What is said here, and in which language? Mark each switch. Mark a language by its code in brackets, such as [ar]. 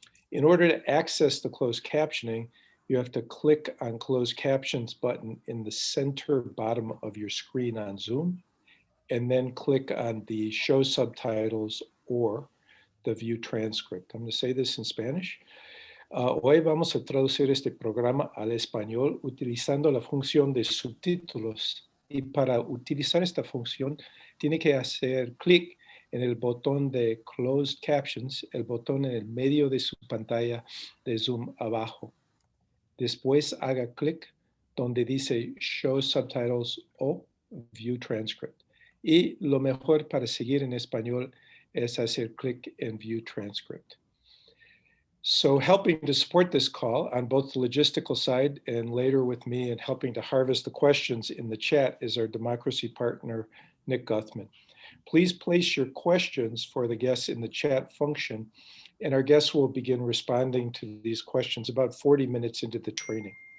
[en] In order to access the closed captioning, you have to click on closed captions button in the center bottom of your screen on Zoom, and then click on the show subtitles or the view transcript. I'm going to say this in Spanish. [es] Hoy vamos a traducir este programa al español utilizando la función de subtítulos. Y para utilizar esta función, tiene que hacer clic en el botón de Closed Captions, el botón en el medio de su pantalla de Zoom abajo. Después haga clic donde dice Show Subtitles o View Transcript. Y lo mejor para seguir en español es hacer clic en View Transcript. [en] So helping to support this call on both the logistical side and later with me and helping to harvest the questions in the chat is our democracy partner, Nick Guthman. Please place your questions for the guests in the chat function, and our guests will begin responding to these questions about 40 minutes into the training.